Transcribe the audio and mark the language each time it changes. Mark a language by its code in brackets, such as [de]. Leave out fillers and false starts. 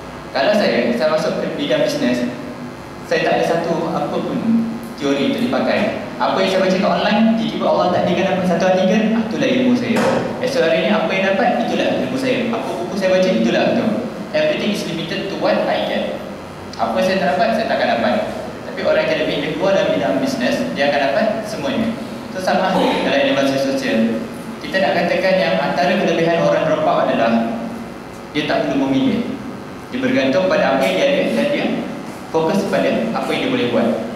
[ms] Kalau saya masuk ke bidang bisnes, saya tak ada satu apa pun teori untuk dipakai. Apa yang saya baca kat online, tiba-tiba Allah takdirkan dapat satu artikel, itulah ilmu saya. Esok hari ni apa yang dapat, itulah ilmu saya. Apa buku saya baca, itulah itu. [en] Everything is limited to what I get. [ms] Apa saya tak dapat, saya takkan dapat. Tapi orang akademik, dia keluar dalam bidang bisnes, dia akan dapat semuanya. Itu sama dalam inovasi sosial. Kita nak katakan yang antara kelebihan orang drop out adalah dia tak perlu memilih. Dia bergantung pada apa yang dia ada dan dia fokus pada apa yang dia boleh buat.